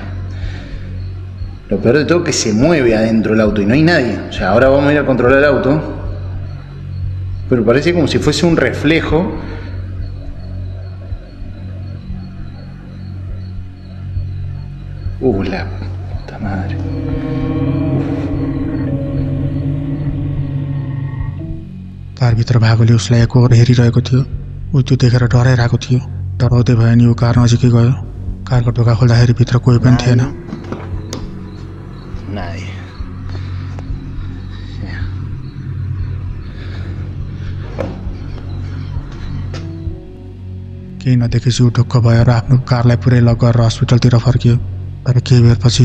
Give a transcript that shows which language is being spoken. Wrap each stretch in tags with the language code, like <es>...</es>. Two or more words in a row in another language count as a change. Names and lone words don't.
<es>Lo peor de todo es que se mueve adentro del auto y no hay nadie. O sea, ahora vamos a ir a controlar el auto. Pero parece como si fuese un reflejo. La puta madre.</es> <ne>कारभित्र भागोले उसलाई एकहोर हेरिरहेको थियो। ऊ त्यो देखेर डराइरहेको थियो। डराउँदै भयो नि ऊ कार नजिकै गयो। कारको ढोका खोल्दाखेरि भित्र कोही पनि थिएन।</ne> <es>Nadie.</es> <ne>केही नदेखेपछि ऊ ढुक्क भयो र आफ्नो कारलाई पुरै लक गरेर हस्पिटलतिर फर्कियो। तर केही बेरपछि</ne>